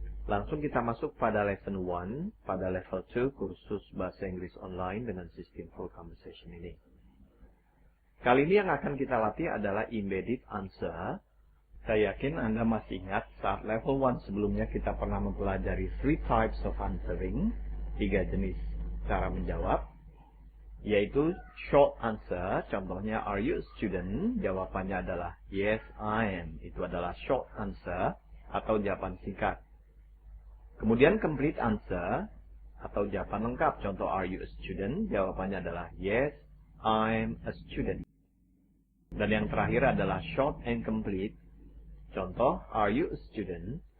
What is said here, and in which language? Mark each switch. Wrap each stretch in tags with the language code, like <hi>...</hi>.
<id>Langsung kita masuk pada lesson 1, pada level 2 kursus bahasa Inggris online dengan sistem full conversation ini. Kali ini yang akan kita latih adalah embedded answer. Saya yakin Anda masih ingat saat level 1 sebelumnya kita pernah mempelajari 3 types of answering, 3 jenis cara menjawab. Yaitu short answer, contohnya</id> <en>are you a student?</en> <id>Jawabannya adalah</id> <en>yes I am.</en> <id>Itu adalah short answer atau jawaban singkat. Kemudian complete answer atau jawaban lengkap, contoh</id> <en>are you a student?</en> <id>Jawabannya adalah</id> <en>yes I'm a student.</en> <id>Dan yang terakhir adalah short and complete, contoh</id> <en>are you a student?</en>